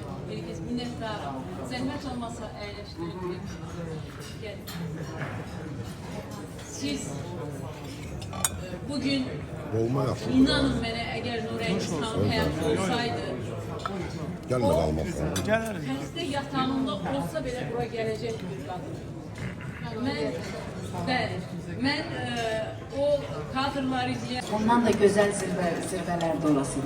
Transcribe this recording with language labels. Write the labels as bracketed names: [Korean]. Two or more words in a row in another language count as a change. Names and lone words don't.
[Turkish] Herkes minnettarım. Zahmet olmasa eğleştirebilirim. Gelin. Siz bugün inanın bana eğer Nurengiz Hanım hayatta olsaydı Gelmedi almazsan. [Azerbaijani] xəstə yatağında olsa belə bura gələcək bir qadın. Mən o kadrları izləyən... [Turkish] Ondan da güzel zirvelerde olasınız.